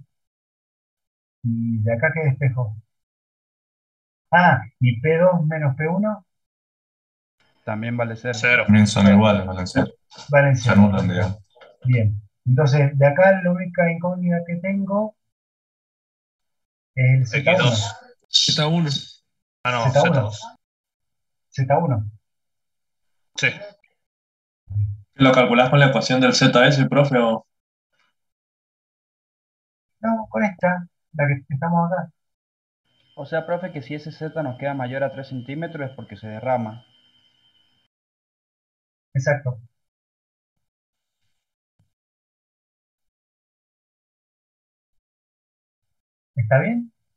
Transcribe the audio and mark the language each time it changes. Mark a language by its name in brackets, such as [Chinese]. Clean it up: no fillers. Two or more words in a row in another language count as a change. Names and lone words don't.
[Spanish] Y de acá, ¿qué despejo? Ah, y P2 menos P1 También vale cero. También son iguales, valen 0. valen Se 0. anulan, digamos. Bien, entonces de acá la única incógnita que tengo es el Z1. X2. Z1. Ah, no, Z1. Z2. Z1. Sí. ¿Lo calculás con la ecuación del ZS, profe? O... No, con esta, la que estamos acá. O sea, profe, que si ese Z nos queda mayor a 3 centímetros es porque se derrama. Exacto. ¿Está bien?